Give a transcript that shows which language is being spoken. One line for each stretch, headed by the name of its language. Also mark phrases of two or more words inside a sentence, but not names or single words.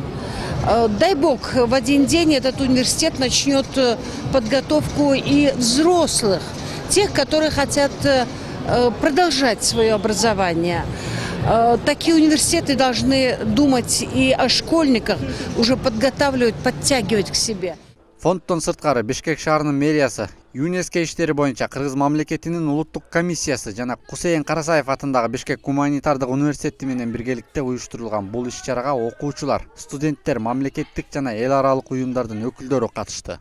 Russian: Дай бог, в один день этот университет начнет подготовку и взрослых, тех, которые хотят продолжать свое образование. Такие университеты должны думать и о школьниках, уже подготавливать, подтягивать к себе.
Kyrgyz: Фондтон сырткары Бишкек шаарынын мэриясы, ЮНЕСКО иштери боюнча Кыргыз мамлекетинин улуттук комиссиясы жана Кусейин Карасаев атындагы Бишкек гуманитардык университети менен биргеликте уюштурулган бул иш-чарага окуучулар, студенттер, мамлекеттик жана эл аралык уюмдардын өкүлдөрү катышты.